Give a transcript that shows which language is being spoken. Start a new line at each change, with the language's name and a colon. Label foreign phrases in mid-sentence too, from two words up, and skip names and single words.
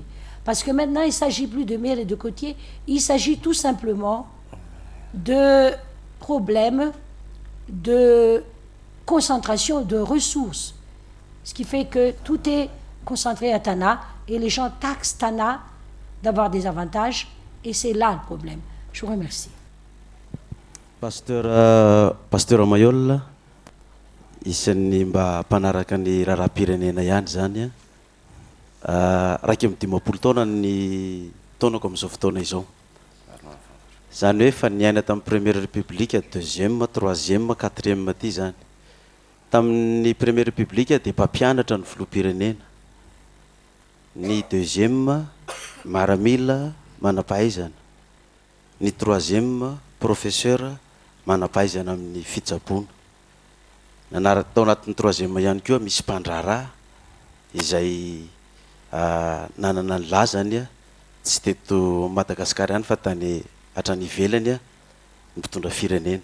French: Parce que maintenant, il ne s'agit plus de mer et de côtier, il s'agit tout simplement de problèmes de concentration de ressources. Ce qui fait que tout est concentré à Tana et les gens taxent Tana d'avoir des avantages et c'est là le problème. Je vous remercie.
Malagasy: Pasteur Mayol, isan'ny mba mpanaraka ny raharaham-pirenena ihany zany raiky amin'ny 50 taona ny taonako amin'izao fotoana izao. Zany hoe fa niaina tamin'ny
French: première république,
Malagasy: deuxième, troisième, quatrième ty zany. Tamin'ny
French: première république
Malagasy: dia mpampianatra ny filoham-pirenena. Ny deuxième maramila manampahaizana. Ny troisième professeur manampahaizana amin'ny fitsaboana. Tao anatin'ny troisième ihany koa misy mpandraharaha izay nanana ny lazany tsy teto Madagasikara ihany fa tany hatrany ivelany ny mpitondra firenena.